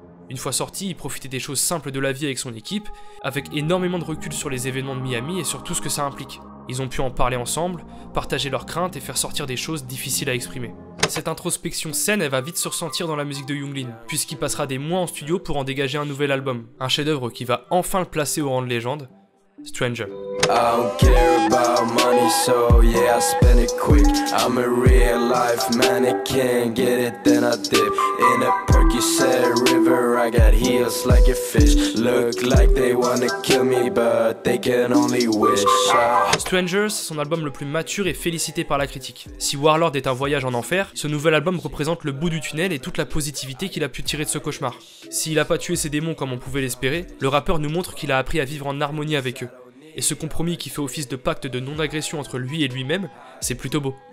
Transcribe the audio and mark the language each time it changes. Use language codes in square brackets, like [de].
[fr] Une fois sorti, il profitait des choses simples de la vie avec son équipe, avec énormément de recul sur les événements de Miami et sur tout ce que ça implique. Ils ont pu en parler ensemble, partager leurs craintes et faire sortir des choses difficiles à exprimer. Cette introspection saine, elle va vite se ressentir dans la musique de Young Lean, puisqu'il passera des mois en studio pour en dégager un nouvel album. Un chef-d'œuvre qui va enfin le placer au rang de légende, [en] Stranger. I don't care about money, so yeah, I spend it quick. I'm a real life mannequin, get it, then I dip. In a Percocet river, I got heels like a fish. Look like they wanna kill me, but they can only wish. [fr] Strangers, c'est son album le plus mature et félicité par la critique. Si Warlord est un voyage en enfer, ce nouvel album représente le bout du tunnel et toute la positivité qu'il a pu tirer de ce cauchemar. S'il a pas tué ses démons comme on pouvait l'espérer, le rappeur nous montre qu'il a appris à vivre en harmonie avec eux. Et ce compromis qui fait office de pacte de non-agression entre lui et lui-même, c'est plutôt beau.